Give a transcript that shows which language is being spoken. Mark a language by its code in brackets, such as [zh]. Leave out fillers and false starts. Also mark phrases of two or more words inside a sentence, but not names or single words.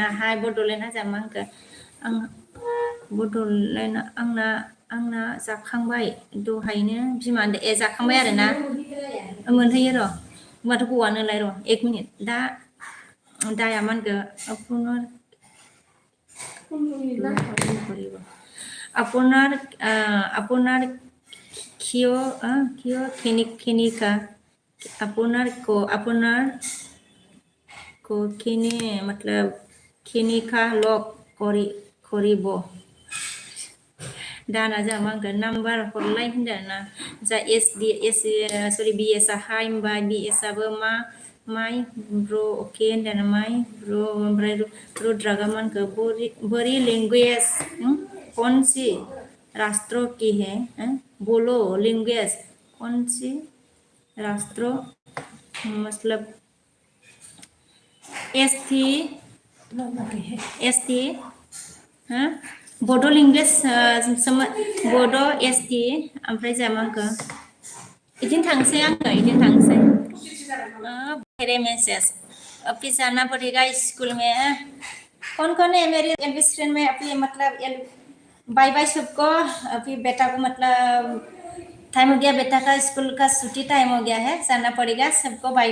[brx] हाय बड'लेण्ड जा मा होनखो आं बड'लेण्ड आंना जाखांबाय दहायनो बिमा होनदों। जाखांबाय आरोना, मोनहैयो र', होमबाथ' गवानोलाय र', 1 मिनिट दाया मा होनखो [as] আপোনাৰ কিয় [brx] मतलब [as] কেনেকা লগ কৰিব [brx] दाना जा मा होनगोन नाम्बार हरलाय होनदों ना। जा बि एस हाय होनबाय, बि एस आबो माय ब्र' अके होनदों माय ब्र'। ओमफ्राय रुद्रागा मा होनखो [hi] बोरी लैंग्वेज कौन सी राष्ट्र की है बोलो लैंग्वेज कौन सी राष्ट्र मतलब एस टी बड' लेंगुवेज बड' एस टि। [brx] ओमफ्राय जा मा होनखो इदिनो थांसै आङो, इदिनो थांसै [hi] मेरे मैसेज अभी जाना पड़ेगा स्कूल में। कौन है मेरे एलबी स्टूडेंट में अभी मतलब बाय बाय सबको। अभी बेटा को मतलब टाइम हो गया, बेटा का स्कूल का छुट्टी टाइम हो गया है, जाना पड़ेगा सबको।